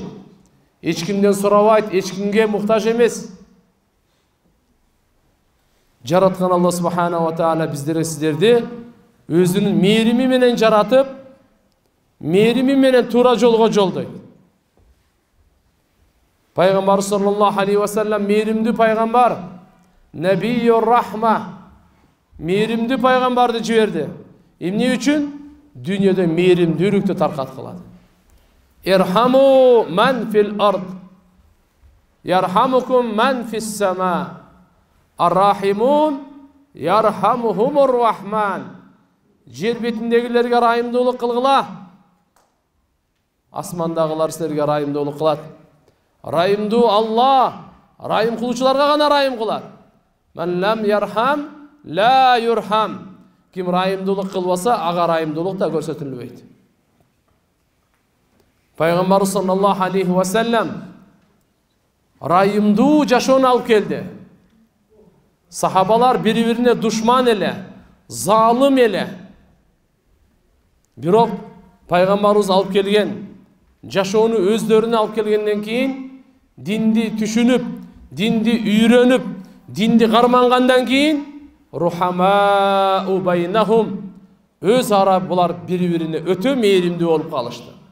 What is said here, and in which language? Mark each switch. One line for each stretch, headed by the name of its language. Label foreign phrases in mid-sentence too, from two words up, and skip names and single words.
Kyrgyz: Эч кимден сурабайт, эч кимге муктаж эмес. Жараткан Алла
Arabic: سبحانه وتعالى
Kyrgyz: биздерге сиздерди өзүнүн мээрими менен жаратып, мээрими менен туура жолго жолдойт. Пайгамбар
Arabic: صلى الله عليه وسلم
Kyrgyz: мээримдүү пайгамбар,
Arabic: نبي الرحمة,
Kyrgyz: мээримдүү пайгамбарды жиберди. Эмне үчүн? Дүйнөдө мээримдүүлүктү таркаткылады.
Arabic: ارحموا من في الأرض يرحمكم من في السماء الراحمون يرحمهم الرحمن.
Kyrgyz: Жер бетиндегилерге райымдуулук кылгыла, асмандагылар силерге райымдуулук кылат. Райымдуу Алла, райым кылуучуларга гана райым кылат.
Arabic: من لم يرحم لا يرحم.
Kyrgyz: Ким райымдуулук кылбаса, ага райымдуулук да көрсөтүлбөйт. Пайгамбар
Arabic: صلى الله عليه وسلم
Kyrgyz: райымдуу жашоону алып келди. Сахабалар бири-бирине душман эле, залым эле. Бирок пайгамбарыбыз алып келген жашоону өздөрүнө алып келгенден кийин, динди түшүнүп, динди үйрөнүп, динди кармангандан кийин
Arabic: رحماء بينهم,
Kyrgyz: өз ара булар бири-бирине өтө мээримдүү болуп калышты.